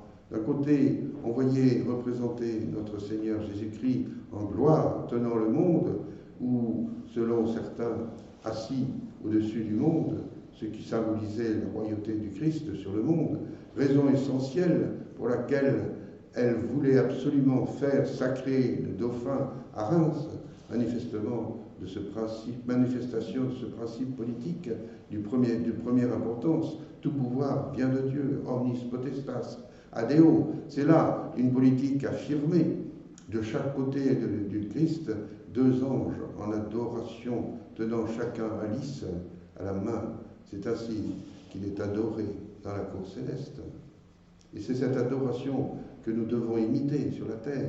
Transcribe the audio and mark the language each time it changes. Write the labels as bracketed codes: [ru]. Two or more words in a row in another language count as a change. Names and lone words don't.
[fr] D'un côté, on voyait représenter notre Seigneur Jésus-Christ en gloire, tenant le monde, ou, selon certains, assis au-dessus du monde, ce qui symbolisait la royauté du Christ sur le monde, raison essentielle pour laquelle elle voulait absolument faire sacrer le dauphin à Reims, manifestation de ce principe politique de première importance. Tout pouvoir vient de Dieu, [la] omnis potestas, adeo. [fr] C'est là une politique affirmée. De chaque côté du Christ, deux anges en adoration, tenant chacun un lys à la main. C'est ainsi qu'il est adoré dans la cour céleste. Et c'est cette adoration que nous devons imiter sur la terre.